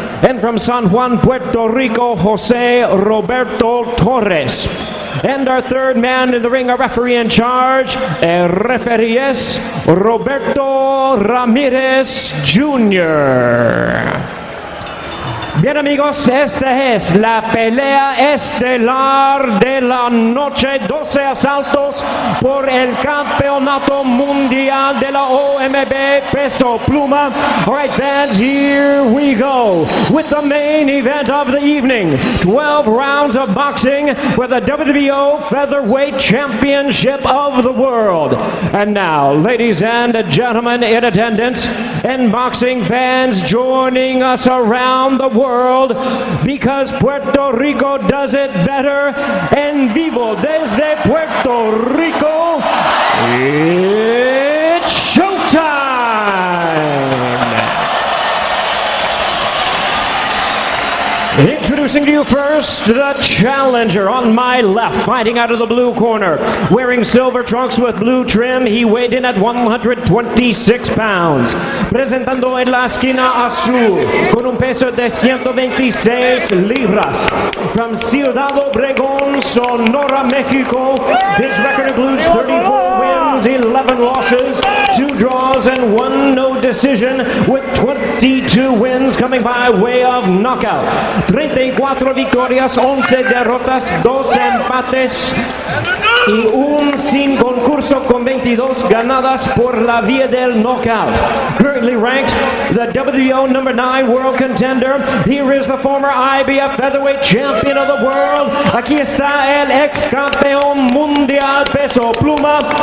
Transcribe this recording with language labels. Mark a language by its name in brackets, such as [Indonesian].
[English] And from San Juan, Puerto Rico, Jose Roberto Torres. And our third man in the ring, our referee in charge, referee es Roberto Ramirez Jr. [Spanish] Bien amigos, esta es la pelea estelar de la noche, 12 asaltos por el campeonato mundial de la OMB peso pluma. [English] All right fans, here we go with the main event of the evening. 12 rounds of boxing for the WBO Featherweight Championship of the World. And now, ladies and gentlemen in attendance and boxing fans joining us around the world, because Puerto Rico does it better. [Spanish] En vivo desde Puerto Rico, [English] it's showtime! Introducing to you first, the challenger on my left, fighting out of the blue corner. Wearing silver trunks with blue trim, he weighed in at 126 pounds. [Spanish] Presentando en la esquina azul, con un peso de 126 libras. [English] From Ciudad Obregón, Sonora, Mexico, his record includes 34 wins, 11 losses, 2 draws, and 1 no decision, with 22 wins coming by way of knockout. [Spanish] 34 victorias, 11 derrotas, 2 empates y un sin concurso con 22 ganadas por la vía del knockout. [English] Currently ranked the WBO number 9 world contender. Here is the former IBF featherweight champion of the world. [Spanish] Aquí está el ex campeón mundial peso pluma.